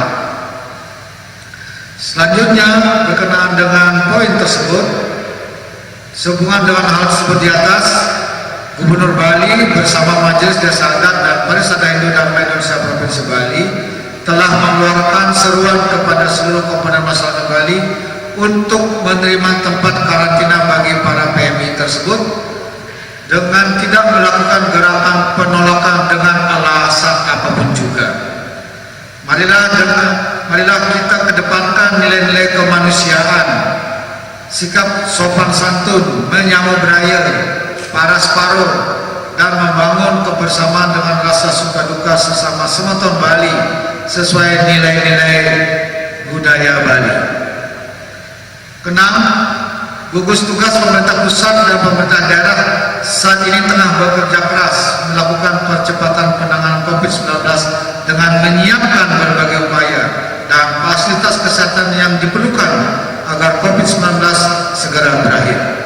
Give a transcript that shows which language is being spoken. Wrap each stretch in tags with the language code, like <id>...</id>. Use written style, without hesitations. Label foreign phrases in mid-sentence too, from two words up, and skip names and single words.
<id>Selanjutnya, berkenaan dengan poin tersebut, sehubungan dengan hal tersebut di atas, Gubernur Bali bersama Majelis Desa Adat dan Parisada Hindu dan Indonesia Provinsi Bali telah mengeluarkan seruan kepada seluruh komponen masyarakat Bali untuk menerima tempat karantina bagi para PMI tersebut dengan tidak melakukan gerakan penolakan dengan alasan apapun juga. Marilah kita kedepankan nilai-nilai kemanusiaan, sikap sopan santun, menyambut budaya,</id> <ban>paras paruh,</ban> <id>dan membangun kebersamaan dengan rasa suka duka sesama semeton Bali sesuai nilai-nilai budaya Bali. Keenam, gugus tugas pemerintah pusat dan pemerintah daerah saat ini tengah bekerja keras melakukan percepatan penanganan COVID-19 dengan menyiapkan berbagai upaya dan fasilitas kesehatan yang diperlukan agar COVID-19 segera berakhir.</id>